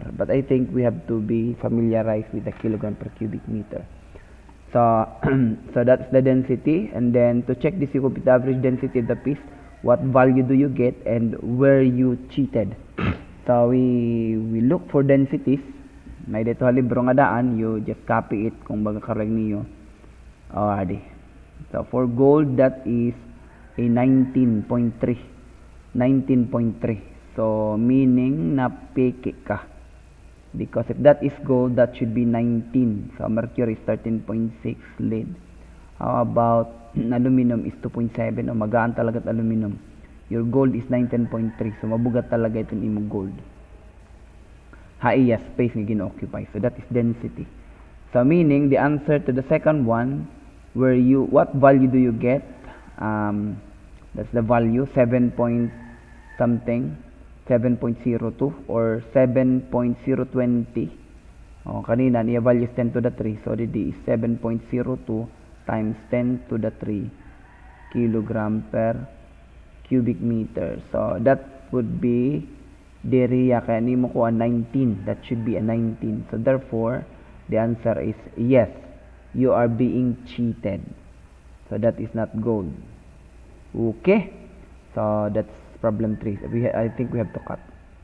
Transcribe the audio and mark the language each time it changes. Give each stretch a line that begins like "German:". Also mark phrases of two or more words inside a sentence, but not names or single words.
English: But I think we have to be familiarized with the kilogram per cubic meter. So so that's the density, and then to check this, you compute the average density of the piece. What value do you get, and where you cheated? So we look for densities.
Hiligaynon: May dito libro nga daan,
English: you just copy it
Filipino: kung baga karag niyo.
Hiligaynon: Adi.
English: So for gold, that is a 19.3. 19.3. So meaning
Filipino: na peke ka.
English: Because if that is gold, that should be 19. So mercury is 13.6, lead. How about aluminum is 2.7,
Filipino: o magaan talaga at aluminum.
English: Your gold is 19.3.
Hiligaynon: So mabugat talaga itong imo gold. Iya, space nga gino-occupy.
English: So that is density. So meaning the answer to the second one, what value do you get? That's the value 7 point something, 7.02 or 7.020.
Filipino: Kanina niya
English: value is 10 to the 3, so it is 7.02 times 10 to the 3 kilogram per cubic meter. So that would be
Hiligaynon: Diriya kaya nimo ko
English: a 19. That should be a 19. So therefore, the answer is yes. You are being cheated. So that is not gold. Okay. So that's problem 3. I think we have to cut.